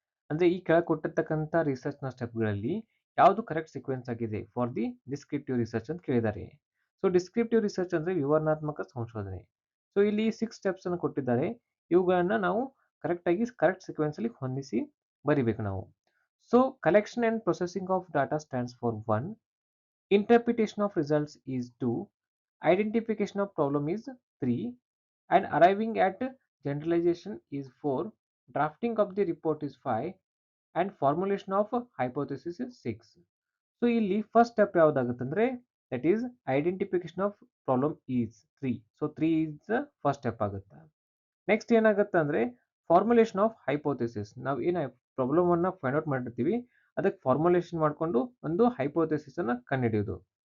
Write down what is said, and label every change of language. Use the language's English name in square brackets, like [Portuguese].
[Kannada] ಅಂದ್ರೆ ಈ ಕೆಳಗೆ ಕೊಟ್ಟಿರ್ತಕ್ಕಂಥ ರಿಸರ್ಚ್ ನ ಸ್ಟೆಪ್ಗಳಲ್ಲಿ ಯಾವುದು ಕರೆಕ್ಟ್ ಸೀಕ್ವೆನ್ಸ್ ಆಗಿದೆ [English] for the descriptive research [Kannada] ಅಂತ ಕೇಳಿದ್ದಾರೆ. ಸೊ ಡಿಸ್ಕ್ರಿಪ್ಟಿವ್ ರಿಸರ್ಚ್ ಅಂದ್ರೆ ವಿವರಣಾತ್ಮಕ ಸಂಶೋಧನೆ. ಸೊ ಇಲ್ಲಿ 6 ಸ್ಟೆಪ್ಸ್ ಅನ್ನು ಕೊಟ್ಟಿದ್ದಾರೆ. ಇವುಗಳನ್ನ ನಾವು ಕರೆಕ್ಟ್ ಸೀಕ್ವೆನ್ಸ್ ಅಲ್ಲಿ ಹೊಂದಿಸಿ ಬರಿಬೇಕು ನಾವು. [English] So collection and processing of data stands for 1, interpretation of results is 2, identification of problem is 3, and arriving at generalization is 4, drafting of the report is 5, and formulation of hypothesis is 6. So ಇಲ್ಲಿ first step ಯಾವ್ದಾಗುತ್ತಂದ್ರೆ that is identification of problem is 3. So 3 is first step ಆಗುತ್ತೆ. Next [Kannada] ಏನಾಗುತ್ತೆ ಅಂದ್ರೆ [English] Formulation of hypothesis. [Kannada] ನಾವು ಏನು problem ಅನ್ನ find out ಮಾಡಿರ್ತೀವಿ ಅದಕ್ಕೆ formulation ಮಾಡಿಕೊಂಡು ಒಂದು ಹೈಪೋಥೆಸಿಸ್ ಅನ್ನ ಕಂಡುಹಿಡಿಯೋದು.